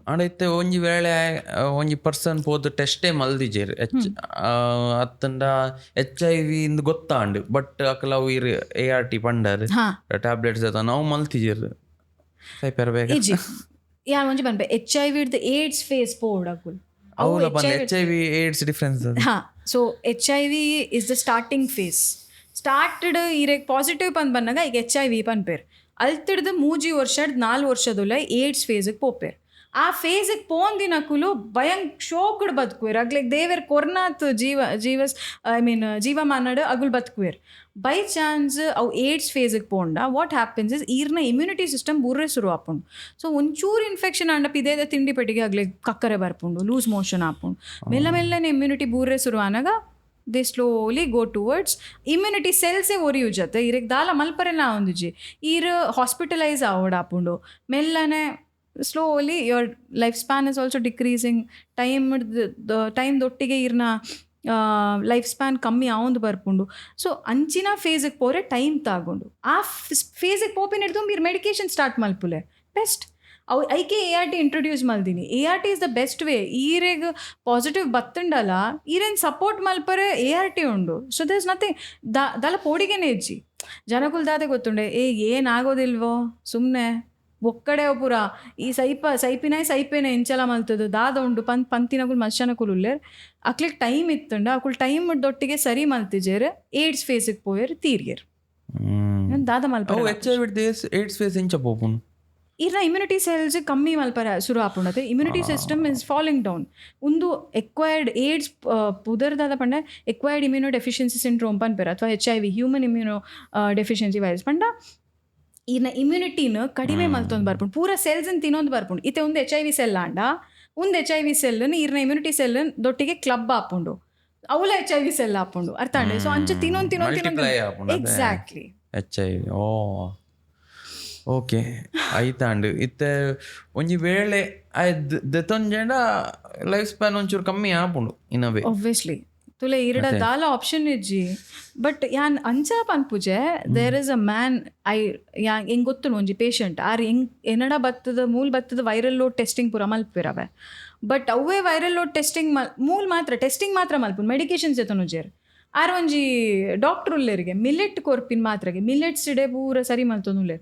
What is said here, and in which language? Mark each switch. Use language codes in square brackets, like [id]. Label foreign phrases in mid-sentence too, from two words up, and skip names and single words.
[tcy] ಆಡೈತೆ ಒಂಜಿ ವೇಳೆ ಒಂಜಿ ಪರ್ಸನ್ ಪೋದು ಟೆಸ್ಟೇ ಮಲ್ದಿಜೇರು ಅತ್ತಂಡ HIV ಇಂದು ಗೊತ್ತಾಂಡು. ಬಟ್ ಅಕಲ್ ಅವು ART ಪಂಡರ್ ಟ್ಯಾಬ್ಲೆಟ್ಸ್ ನಾವು ಮಲ್ತಿಜೇರು ಸೈಪರ್ಬೇಗ ಯಾನ್ ಒಂಜಿ ಪನ್ಪೆ HIV ಇಡ್ದು AIDS ಫೇಸ್ ಪೋಡ್ ಅಕುಲ್ [en] HIV AIDS difference. so HIV is the starting phase. [tcy] ಸ್ಟಾರ್ಟೆಡ್ ಇರೆಗ್ ಪಾಸಿಟಿವ್ ಬಂದಾಗ ಈಗ HIV ಪನ್ಪೇರು ಅಲ್ತಿಡ್ದು 3 ವರ್ಷದ 4 ವರ್ಷದಲ್ಲ AIDS ಫೇಸಿಗೆ ಪೋಪೇರು. ಆ ಫೇಸಿಗೆ ಪೋಂದಿನಕುಲು ಶೋಕುಡು ಬದುಕುವೇರು. ಅಗ್ಲೆಗ್ ದೇವೇರ್ ಕೊರ್ನಾತ್ ಜೀವಮಾನಡ್ ಅಗುಲ್ ಬದುಕುವೇರು. [en] by chance [tcy] ಅವು AIDS ಫೇಸಿಗೆ ಪೋಂಡ [en] what happens is [tcy] ಈರ್ನ [en] immunity system [tcy] ಬುರ್ರೆ ಶುರು ಆಪುಂಡು. ಸೊ ಒಂಚೂರು ಇನ್ಫೆಕ್ಷನ್ ಆಂಡಪ್ ಇದೇ ತಿಂಡಿ ಪೆಟ್ಟಿಗೆ ಅಗ್ಲೆಗ್ ಕಕ್ಕರೆ ಬರ್ಪುಂಡು, [en] loose motion [tcy] ಆಪುಂಡು. ಮೆಲ್ಲನೆ ಇಮ್ಯುನಿಟಿ ಬೂರ್ರೆ ಶುರು ಆನಾಗ [en] they slowly go towards immunity cells [tcy] ಒರಿಯುಜತ್ತೆ. ಇರೆಗ್ ದಾಲ ಮಲ್ಪರೆಲ್ಲ ಒಂದುಜಿ ಈರ್ ಹಾಸ್ಪಿಟಲೈಸ್ ಆವಡಾಪುಂಡು. [en] ಮೆಲ್ಲನೆ slowly your life span is also decreasing. [tcy] ಟೈಮ್ದೊಟ್ಟಿಗೆ ಇರ್ನ [en] life span [tcy] ಕಮ್ಮಿ ಆವೊಂದು ಬರ್ಪುಂಡು. ಸೊ ಅಂಚಿನ ಫೇಸಿಗೆ ಪೋರೆ ಟೈಮ್ ತಗೊಂಡು ಆ ಫೇಸಿಗೆ ಪೋಪಿನ ಹಿಡ್ದು మీరు [en] medication start [tcy] ಮಲ್ಪುಲೆ ಬೆಸ್ಟ್. ಅವು ಐಕೆ ART ಇಂಟ್ರೊಡ್ಯೂಸ್ ಮಲ್ದಿನಿ. [en] ART is the best way. [tcy] ಈರೆಗ್ ಪಾಸಿಟಿವ್ ಬತ್ತುಂಡಲ್ಲ ಈರೇನು ಸಪೋರ್ಟ್ ಮಲ್ಪರೆ ART ಉಂಡು. [en] so there is nothing [tcy] ದಲ ಪೋಡಿಗೆನೇ ಇಜ್ಜಿ ಜನಕುಲ್ ದಾದೆ ಗೊತ್ತುಂಡೆ ಏನಾಗೋದಿಲ್ವೋ ಸುಮ್ಮನೆ ಒಕ್ಕಡೆ ಪೂರ ಈ ಸೈಪೇನೆ ಇಂಚಲ ಮಲ್ತದು ದಾದ ಉಂಡು ಪಂತಿನಗುಲ್ ಮನುಷ್ಯನಕುಲ್ ಉಲ್ಲೇರ್ ಅಕ್ಲಿಗೆ ಟೈಮ್ ಇತ್ತುಂಡ ಅಕುಲ್ ಟೈಮ್ ದೊಟ್ಟಿಗೆ ಸರಿ ಮಲ್ತಿಜೇರು AIDS ಫೇಸಿಗೆ ಪೋಯರ್ ತೀರ್ಗೇರು ದಾದ ಮಲ್ಪ. AIDS ಫೇಸ್ ಇಂಚ ಪೋಪುನ್ ಇರ್ನ [en] immunity cells [tcy] ಕಮ್ಮಿ ಮಲ್ಪರ ಶುರು ಆಪುಂಡತೆ. [en] immunity system is falling down. [tcy] ಒಂದು ಎಕ್ವೈರ್ಡ್ AIDS ಪುದರ್ದಾದ ಪಂಡ [en] acquired immuno deficiency syndrome [tcy] ಪನ್ಪೇರು ಅಥವಾ [en] HIV human immuno deficiency virus [tcy] ಪಂಡ ಇನ್ನ ಇಮ್ಯುನಿಟಿನ ಕಡಿಮೆ ಮಲ್ತೊಂದು ಬರ್ಪುಂಡು. ಪೂರ ಸೆಲ್ಸನ್ನು ತಿನ್ನೊಂದು ಬರ್ಪುಂಡು. ಇತ್ತೆ ಒಂದು HIV ಸೆಲ್ ಆಂಡ ಒಂದು HIV ಸೆಲ್ಲನ್ನು ಇರ್ನ ಇಮ್ಯುನಿಟಿ ಸೆಲ್ ದೊಟ್ಟಿಗೆ ಕ್ಲಬ್ ಆಪುಂಡು ಅವಲ HIV ಸೆಲ್ ಆಪುಂಡು ಅರ್ಥ ಅಂಡೆ. ಸೊ ಅಂಚೆ ತಿನ್ನೊಂದು ಎಕ್ಸಾಕ್ಟ್ಲಿ HIV. ಓಕೆ ಆಯ್ತಾಂಡು ಇತ್ತೆ ಒಂಜಿ ವೇಳೆ ದೆತೊಂಜೆಂಡ [en] life span [tcy] ಒಂಚೂರು ಕಮ್ಮಿ ಆಪುಂಡು ಇನವೇ ಒಬ್ವಿಯಸ್ಲಿ ತುಲೆ ಇರಡ ದಾಲ ಆಪ್ಷನ್ ಇಜ್ಜಿ. ಬಟ್ ಯಾನ್ ಅಂಚಾ ಪನ್ಪುಜೆ [en] there is a man [tcy] ಹೆಂಗೆ ಗೊತ್ತು ಒಂಜಿ ಪೇಷಂಟ್ ಆರ್ ಎನ್ನಡ ಬತ್ತದ [en] viral load testing [tcy] ಪೂರ ಮಲ್ಪಿರವೆ. ಬಟ್ ಅವೇ [en] viral load testing testing [tcy] ಮಾತ್ರ ಮಲ್ಪುಂಡು. ಮೆಡಿಕೇಶನ್ಸ್ ಎತ್ತನುಜೇರು ಆರ್ ಒಂಜಿ ಡಾಕ್ಟರ್ ಉಲ್ಲೇರಿಗೆ ಮಿಲೆಟ್ ಕೊರ್ಪಿನ ಮಾತ್ರಗೆ ಮಿಲೆಟ್ಸ್ ಇಡೆ ಪೂರ ಸರಿ ಮಲ್ತೊಂದು ಉಲ್ಲೇರು.